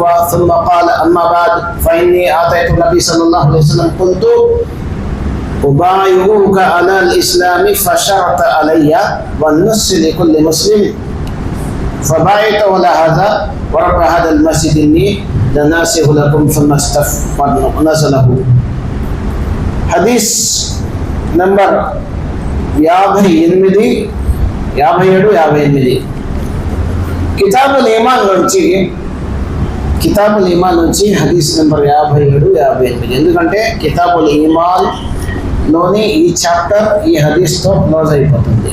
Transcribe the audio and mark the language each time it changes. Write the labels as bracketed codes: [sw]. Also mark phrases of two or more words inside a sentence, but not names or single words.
[ar] ثم قال أما بعد فإني آتيت النبي صلى الله عليه وسلم قلت أبايعك على الإسلام فشرط علي والنصح لكل مسلم فبايعت ولا هذا ورب هذا المسجد إني لناصح لكم ثم نزله. [te] హదీస్ నంబర్ 58, 57, 58 కితాబుల్ ఈమాన్ నుంచి హదీస్ నంబర్ 57, 58. ఎందుకంటే కితాబుల్ ఈమాన్ లోని ఈ చాప్టర్ ఈ హదీస్తో క్లోజ్ అయిపోతుంది.